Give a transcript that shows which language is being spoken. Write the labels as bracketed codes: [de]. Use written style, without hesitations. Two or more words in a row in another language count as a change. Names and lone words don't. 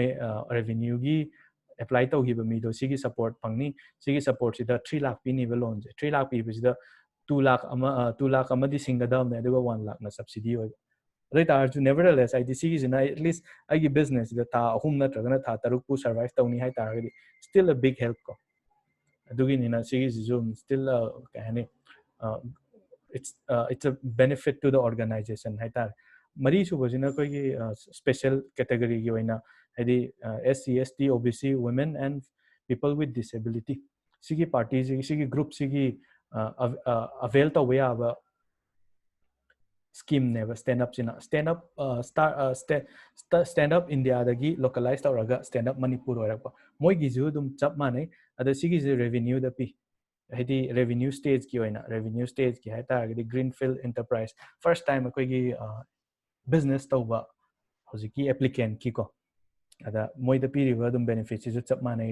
[mni] ꯔꯦꯚꯤꯅ꯭ꯌꯨꯒꯤ ꯑꯦꯄ꯭ꯂꯥꯏ ꯇꯧꯈꯤꯕ ꯃꯤꯗꯣ ꯁꯤꯒꯤ ꯁꯄꯣꯔꯠ ꯐꯪꯅꯤ ꯁꯤꯒꯤ ꯁꯄꯣꯔꯠꯁꯤꯗ 3 ꯂꯥꯈ ꯄꯤꯅꯤꯕ ꯂꯣꯟꯁꯦ 3 ꯂꯥꯈ ꯄꯤꯕꯁꯤꯗ 2 ꯂꯥꯈ ꯑꯃꯗꯤ ꯁꯤꯡꯒꯗꯕꯅꯦ ꯑꯗꯨꯒ 1 ꯂꯥꯈꯅ ꯁꯕꯁꯤꯗꯤ ꯑꯣꯏꯕ ꯑꯗꯨ ꯑꯣꯏꯇꯥꯔꯁꯨ ꯅꯦꯚꯔꯗꯦꯂꯦꯁ ꯍꯥꯏꯗꯤ ꯁꯤꯒꯤꯁꯤꯅ ꯑꯦꯠꯂꯤꯁ ꯑꯩꯒꯤ ꯕꯤꯖꯤꯅꯦꯁꯁꯤꯗ ꯊꯥ 3 ꯅꯠꯇ꯭ꯔꯒꯅ ꯊꯥ 6ꯄꯨ ꯁꯔꯚꯥꯏꯚ ꯇꯧꯅꯤ ꯍꯥꯏ ꯇꯥꯔꯒꯗꯤ [en] still a big help [mni] ꯀꯣ ꯑꯗꯨꯒꯤꯅꯤꯅ ꯁꯤꯒꯤꯁꯤꯁꯨ ꯁ꯭ꯇꯤꯜ ꯀꯩ ꯍꯥꯏꯅꯤ [en] it's a benefit to the organization [mni] ꯍꯥꯏꯇꯥꯔꯦ ꯃꯔꯤ ꯁꯨꯕꯁꯤꯅ ꯑꯩꯈꯣꯏꯒꯤ ꯁ꯭ꯄꯦꯁꯦꯜ ꯀꯦꯇꯦꯒꯣꯔꯤꯒꯤ ꯑꯣꯏꯅ ꯍꯥꯏꯗꯤ SC ST OBC women and people with disability ꯁꯤꯒꯤ ꯄꯥꯔꯇꯤꯁꯤꯒꯤ ꯁꯤꯒꯤ ꯒ꯭ꯔꯨꯞꯁꯤꯒꯤ ꯑꯚꯦꯜ ꯇꯧꯕ ꯌꯥꯕ ꯁ꯭ꯀꯤꯝꯅꯦꯕ ꯁ꯭ꯇꯦꯟ ꯑꯞꯁꯤꯅ ꯁ꯭ꯇꯦꯟ ꯑꯞ ꯏꯟꯗꯤꯌꯥꯗꯒꯤ ꯂꯣꯀꯦꯂꯥꯏꯁ ꯇꯧꯔꯒ ꯁ꯭ꯇꯦꯟ ꯑꯞ ꯃꯅꯤꯄꯨꯔ ꯑꯣꯏꯔꯛꯄ ꯃꯣꯏꯒꯤꯁꯨ ꯑꯗꯨꯝ ꯆꯞ ꯃꯥꯟꯅꯩ ꯑꯗ ꯁꯤꯒꯤꯁꯦ ꯔꯦꯚꯤꯅ꯭ꯌꯨꯗ ꯄꯤ ꯍꯥꯏꯗꯤ [en] revenue stage [mni] ꯑꯣꯏꯅ [en] revenue stage [mni] ꯍꯥꯏ ꯇꯥꯔꯒꯗꯤ [en] greenfield enterprise first time [mni] ꯑꯩꯈꯣꯏꯒꯤ ꯕꯤꯖꯤꯅꯦꯁ ꯇꯧꯕ ꯍꯧꯖꯤꯛꯀꯤ ꯑꯦꯄ꯭ꯂꯤꯀꯦꯟꯠꯀꯤꯀꯣ ꯑꯗ ꯃꯣꯏꯗ ꯄꯤꯔꯤꯕ ꯑꯗꯨꯝ ꯕꯦꯅꯤꯐꯤꯠꯁꯤꯁꯨ ꯆꯞ ꯃꯥꯟꯅꯩ